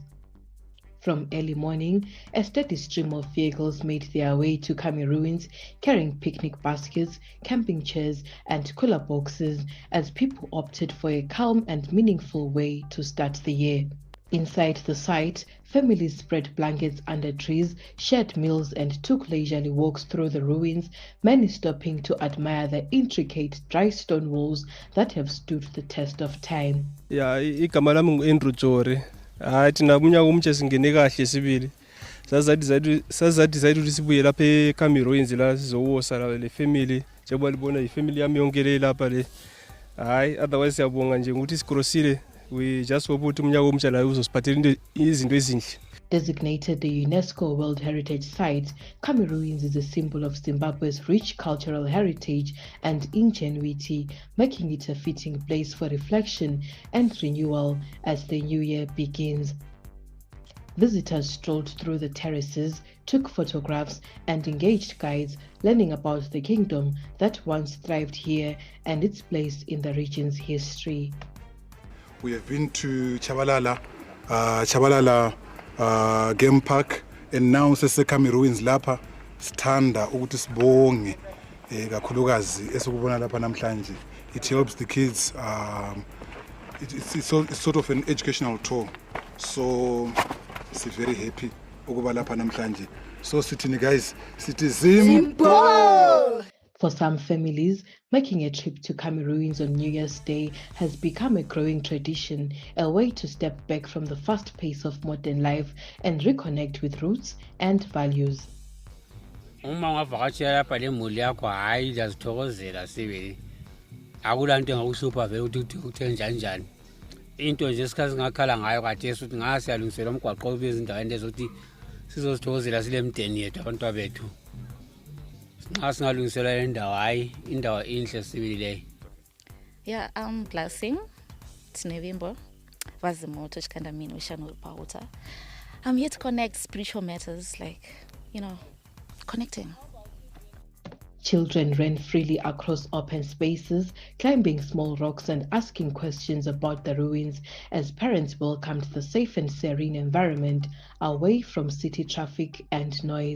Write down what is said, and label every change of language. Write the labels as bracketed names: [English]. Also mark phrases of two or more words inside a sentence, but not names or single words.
[English] From early morning, a steady stream of vehicles made their way to Khami Ruins, carrying picnic baskets, camping chairs and cooler boxes as people opted for a calm and meaningful way to start the year. Inside the site, families spread blankets under trees, shared meals and took leisurely walks through the ruins, many stopping to admire the intricate dry stone walls that have stood the test of time. [North Ndebele] igama lami ngu-Andrew Jore. Thina kumnyaka omtsha singene kahle sibili. Sazathi ukuthi sibuye lapha eKhami Ruins la sizowosa le family njengoba libona ifamily yami yonke le lapha le. Otherwise siyabonga nje ukuthi sikrosile. [English] We just hope [North Ndebele] ukuthi umnyaka omtsha la uzosiphathela izinto ezinhle. [English] Designated the UNESCO World Heritage Site, Khami Ruins is a symbol of Zimbabwe's rich cultural heritage and ingenuity, making it a fitting place for reflection and renewal as the new year begins. Visitors strolled through the terraces, took photographs, and engaged guides learning about the kingdom that once thrived here and its place in the region's history. We have been to Chabalala Game Park, and now Khami Ruins [North Ndebele] lapha sithanda ukuthi sibonge kakhulukazi esikubona lapha namhlanje. [English] It helps the kids. It's sort of an educational tour. So it's very happy [North Ndebele] ukuba lapha namhlanje. So sithini guys, sithi simple. [English] For some families, making a trip to Khami Ruins on New Year's Day has become a growing tradition, a way to step back from the fast pace of modern life and reconnect with roots and values. [North Ndebele] Uma ngavakashela lapha lemuli yakho hayi ngiyazithokozela sibili. Akulanto engakuhlupha vele ukuthi uthenge njani. Into nje isikhathi ngakhala ngayo khathesi ukuthi ngasiyalungisela umgwaqo bezindaweni lezokuthi sizozithokozela sile mdeni yethu abantu abethu. Singalungisela indawo hayi indawo inhle sibili leyo. [English] Yeah, I'm blessing. [Shona] Tinevimbo. Vazimoto chikandamini wishanul pauta. [English] I'm here to connect spiritual matters, like, connecting. Children ran freely across open spaces, climbing small rocks and asking questions about the ruins as parents welcomed the safe and serene environment away from city traffic and noise.